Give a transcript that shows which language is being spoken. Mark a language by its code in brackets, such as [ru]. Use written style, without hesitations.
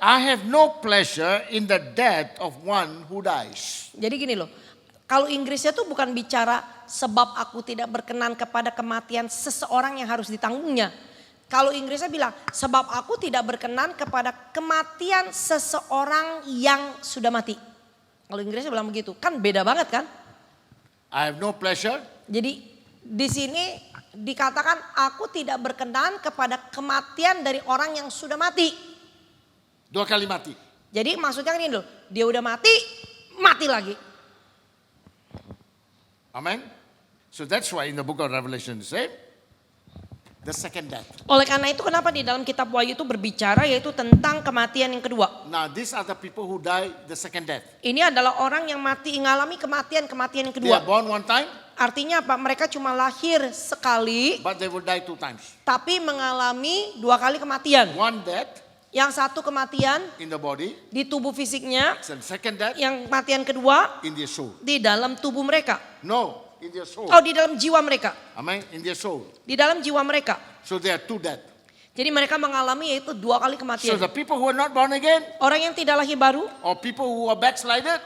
[en] I have no pleasure in the death of one who dies. [id] Jadi gini loh. Kalau Inggrisnya tuh bukan bicara sebab aku tidak berkenan kepada kematian seseorang yang harus ditanggungnya. Kalau Inggrisnya bilang sebab aku tidak berkenan kepada kematian seseorang yang sudah mati. Kalau Inggrisnya bilang begitu, kan beda banget kan? [en] I have no pleasure. [id] Jadi di sini dikatakan aku tidak berkenan kepada kematian dari orang yang sudah mati. 2 kali mati. Jadi maksudnya kan ini loh, dia udah mati, mati lagi. Amen. [en] So that's why in the book of Revelation it says the second death. [id] Oleh karena itu kenapa di dalam kitab Wahyu itu berbicara yaitu tentang kematian yang kedua. [en] Now these are the people who die the second death. [id] Ini adalah orang yang mati mengalami kematian yang [en] They are [id] kedua. [en] born 1 time, [id] Artinya apa? Mereka cuma lahir sekali [en] but they will die 2 times. [id] tapi mengalami 2 kali kematian. [en] 1 death, [id] Yang satu kematian [en] in the body, [id] di tubuh fisiknya, [en] and second death [id] yang kematian kedua [en] in their soul. [id] di dalam tubuh mereka. [en] No, in their soul. [id] Oh, di dalam jiwa mereka. [en] Amen. In their soul. [id] Di dalam jiwa mereka. [en] So there are two deaths. [id] Jadi mereka mengalami yaitu 2 kali [en] So [id] kematian. [en] the people who are not born again, [id] Orang yang tidak lahir baru, [en] or people who are backslided,